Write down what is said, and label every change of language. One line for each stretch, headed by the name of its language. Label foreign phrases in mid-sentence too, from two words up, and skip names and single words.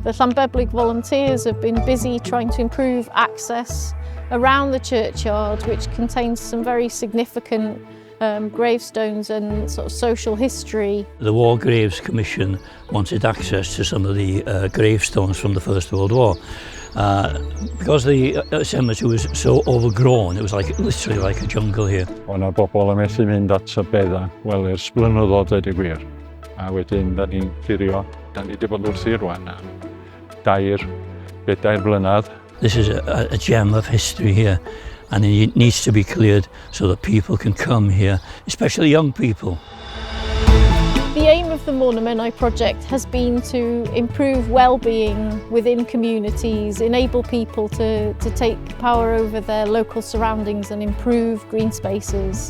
English: The Llanbeblig volunteers have been busy trying to improve access around the churchyard, which contains some very significant gravestones and sort of social history. The War Graves Commission wanted access to some of the gravestones from the First World War. Because the cemetery was so overgrown, it was literally like a jungle here.
Welsh: O'na bobl yn methu mynd at y bedda, wel, ers blynyddoedd dweud y gwir. A wedyn, da ni'n clirio, da ni wedi bod wrthi rwan am 2-3 blynedd.
English: This is a gem of history here, and it needs to be cleared so that people can come here, especially young people. The aim of the Menai Project has been to improve well-being within communities, enable people to take power over their local surroundings and improve green spaces.